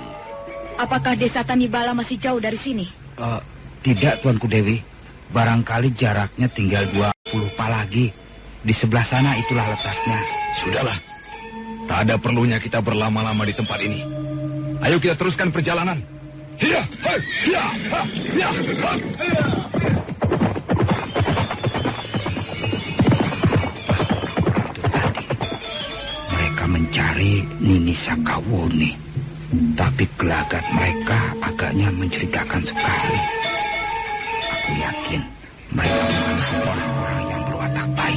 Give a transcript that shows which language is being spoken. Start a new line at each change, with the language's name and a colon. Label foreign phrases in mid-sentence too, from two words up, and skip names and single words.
Indonesian: Apakah desa Tanibala masih jauh dari sini? Tidak, Tuanku Dewi. Barangkali jaraknya tinggal 20 palagi. Di sebelah sana itulah letaknya. Sudahlah, tak ada perlunya kita berlama-lama di tempat ini. Ayo kita teruskan perjalanan. Hiya, hai, hiya, ha, hiya, ha, hiya. Mereka mencari Nini Sakawuni. Tapi gelagat mereka agaknya mencurigakan sekali. Aku yakin mereka bukanlah orang-orang yang berwatak baik.